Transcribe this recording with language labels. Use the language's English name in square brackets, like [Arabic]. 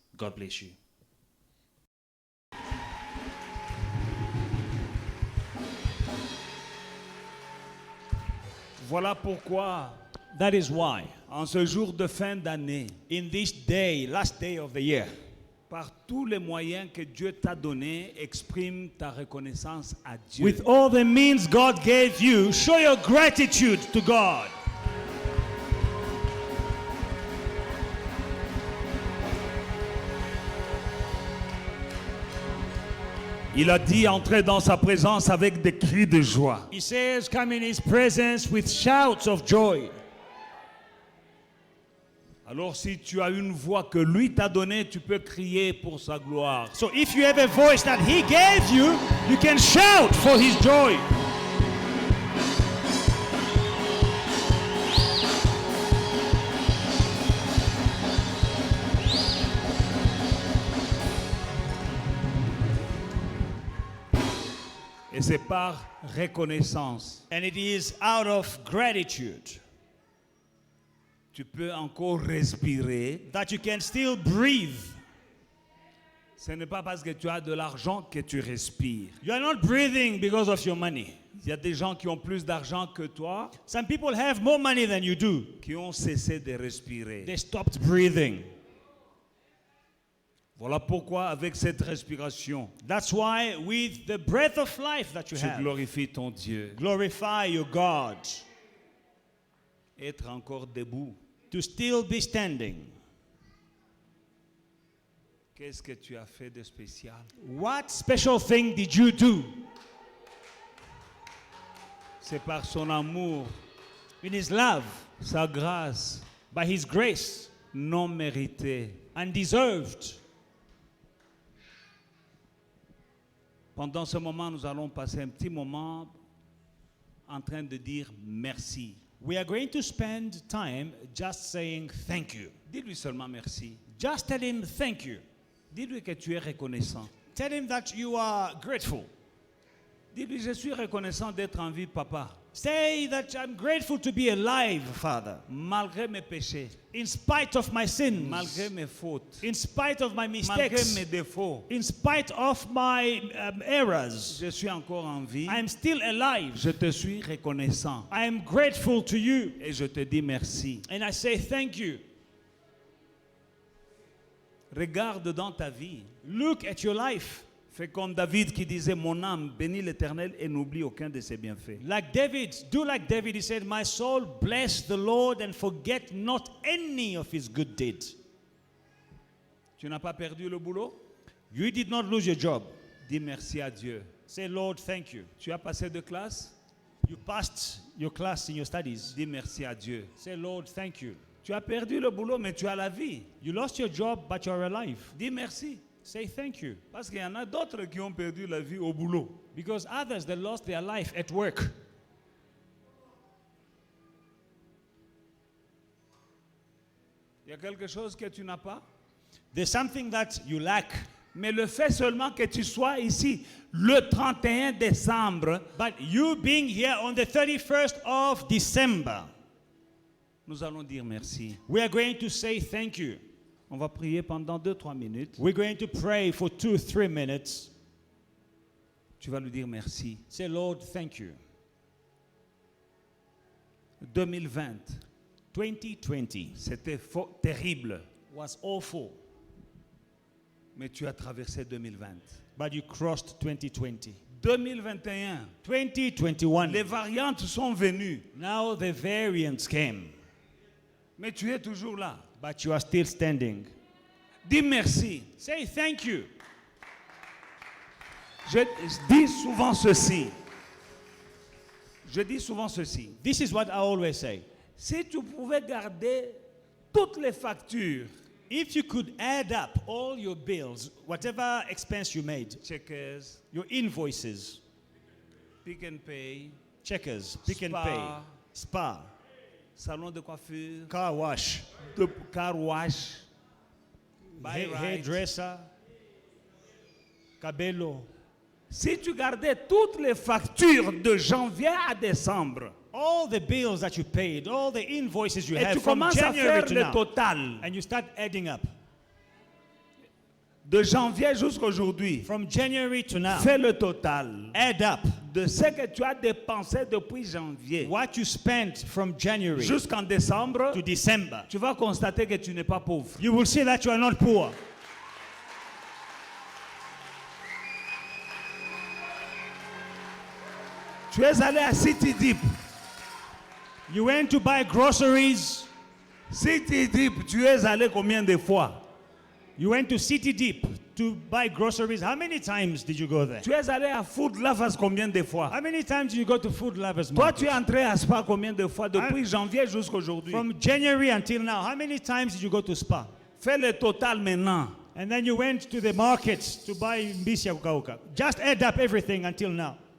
[English] God bless you. [French] Voilà pourquoi, [English] That is why, [French] en ce jour de fin d'année, [English] in this day, last day of the year, [French] par tous les moyens que Dieu t'a donnés, exprime ta reconnaissance à Dieu. [English] with all the means God gave you, show your gratitude to God. [French] Il a dit entrer dans sa présence avec des cris de joie. [English] He says, come in his presence with shouts of joy. [French] Alors si tu as une voix que lui t'a donnée, tu peux crier pour sa gloire. [English] So if you have a voice that he gave you, you can shout for his joy. [French] Et c'est par reconnaissance. [English] And it is out of gratitude [French] Tu peux encore respirer. [English] that you can still breathe. [French] Ce n'est pas parce que tu as de l'argent que tu respires. [English] You are not breathing because of your money. [French] Il y a des gens qui ont plus d'argent que toi [English] Some people have more money than you do. [French] qui ont cessé de respirer. [English] They stopped breathing. [French] Voilà pourquoi avec cette respiration, [English] That's why with the breath of life that you [French] tu [English] have, [French] glorifies ton Dieu. [English] glorify your God. [French] Être encore debout. [English] To still be standing. [French] Qu'est-ce que tu as fait de spécial? [English] What special thing did you do? [French] C'est par son amour, [English] In his love, [French] sa grâce [English] by his grace, [French] non méritée. [English] undeserved. [French] Pendant ce moment, nous allons passer un petit moment en train de dire merci. [English] We are going to spend time just saying thank you. [French] Dis-lui seulement merci. [English] Just tell him thank you. [French] Dis-lui que tu es reconnaissant. [English] Tell him that you are grateful. [French] Dis-lui, je suis reconnaissant d'être en vie, papa. [English] Say that I'm grateful to be alive, Father, [French] Malgré mes péchés, [English] in spite of my sins, [French] malgré mes fautes, [English] in spite of my [French] malgré [English] mistakes, [French] mes défauts, [English] in spite of my errors. [French] je suis encore en vie. [English] I am still alive. [French] Je te suis reconnaissant [English] I am grateful to you. [French] et je te dis merci. [English] And I say thank you. [French] Regarde dans ta vie. [English] Look at your life. [French] Fais comme David qui disait, mon âme bénit l'Éternel et n'oublie aucun de ses bienfaits. [English] Like David, do like David. He said, my soul bless the Lord and forget not any of his good deeds. [French] Tu n'as pas perdu le boulot? [English] You did not lose your job. [French] Dis merci à Dieu. [English] Say, Lord, thank you. [French] Tu as passé de classe? [English] You passed your class in your studies. [French] Dis merci à Dieu. [English] Say, Lord, thank you. [French] Tu as perdu le boulot, mais tu as la vie. [English] You lost your job, but you're alive. [French] Dis merci. [English] Say thank you. [French] Parce qu'il y en a d'autres qui ont perdu la vie au boulot. [English] Because others, they lost their life at work. [French] Il y a quelque chose que tu n'as pas. [English] There's something that you lack. [French] Mais le fait seulement que tu sois ici le 31 décembre, [English] But you being here on the 31st of December, [French] nous allons dire merci. [English] we are going to say thank you. [French] On va prier pendant 2-3 minutes. [English] We're going to pray for 2-3 minutes. [French] Tu vas lui dire merci. [English] Say, Lord, thank you. [French] 2020, [English] 2020 [French] c'était terrible. [English] was awful, [French] Mais tu as traversé 2020. [English] but you crossed 2020. [French] 2021, [English] 2021, [French] les variantes sont venues. [English] now the variants came, [French] Mais tu es toujours là. [English] but you are still standing. [French] Dis merci. [English] Say thank you. [French] Je dis souvent ceci. Je dis souvent ceci. [English] This is what I always say. [French] Si tu pouvais garder toutes les factures, [English] If you could add up all your bills, whatever expense you made, [French] checkers, [English] your invoices, [French] pick and pay, [English] checkers, pick and [French] Spa. [English] pay, spa, [French] salon de coiffure, [English] car wash, [French] de car wash, buy right. [English] hairdresser, cabello. [French] Si tu gardais toutes les factures de janvier à décembre, [English] All the bills that you paid, all the invoices you [French] et [English] have [French] tu [English] from [French] commences à [English] January [French] faire [English] to [French] le [English] now, [French] total, [English] and you start adding up. [French] de janvier jusqu'à aujourd'hui, [English] From January to now, [French] fais le total [English] add up [French] de ce que tu as dépensé depuis janvier [English] what you spent from January [French] jusqu'en décembre. [English] to December. [French] Tu vas constater que tu n'es pas pauvre. [English] You will see that you are not poor. [French] Tu es allé à City Deep. [English] You went to buy groceries. [French] City Deep, tu es allé combien de fois? [English] You went to City Deep to buy groceries. How many times did you go there? [French] Tu es allé à Food Lovers combien de fois? [English] How many times did you go to Food Lovers [French] Toi, tu [English] Market? [French] es entré à Spa combien de fois depuis janvier jusqu'à aujourd'hui? [English] From January until now, how many times did you go to Spa? [French] Fais le total maintenant. [English] And then you went to the market to buy [Lingala] mbisi ya kukauka. [English] Just add up everything until now.